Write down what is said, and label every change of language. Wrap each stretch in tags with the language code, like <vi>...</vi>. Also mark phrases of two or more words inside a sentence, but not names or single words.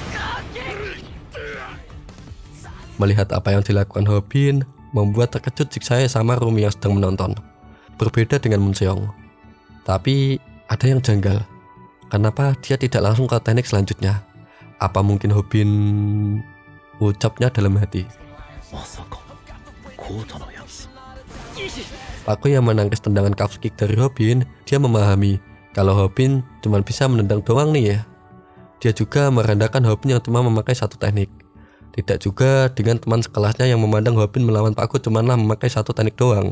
<id>Melihat apa yang dilakukan Hobin, membuat terkejut Jigsae sama Rumi yang sedang menonton. Berbeda dengan Munseong. Tapi ada yang janggal. Kenapa dia tidak langsung ke teknik selanjutnya? Apa mungkin Hobin ucapnya dalam hati?</id> <ja>まさかコータのやつ。</ja> <id>Pakku yang menangkis tendangan</id> <en>calf kick</en> <id>dari Hobin, dia memahami kalau Hobin cuma bisa menendang doang nih ya. Dia juga merendahkan Hobin yang cuma memakai 1 teknik. Tidak juga dengan teman sekelasnya yang memandang Hobin melawan Pakku cumanlah memakai 1 teknik doang.</id>